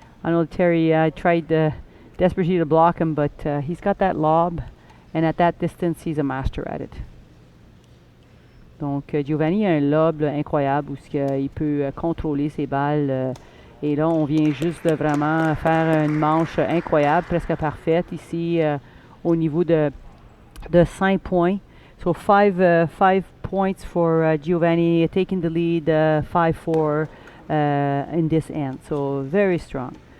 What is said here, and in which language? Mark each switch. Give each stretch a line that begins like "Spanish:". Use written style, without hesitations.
English: I know Terrie tried desperately to block him, but he's got that lob, and at that distance, he's a master at it.
French: Donc Giovanni a un lob là, incroyable où il peut contrôler ses balles. Et là, on vient juste de vraiment faire une manche incroyable, presque parfaite ici au niveau de 5 points.
English: So 5 points for Giovanni, taking the lead 5-4 in this end. So very strong.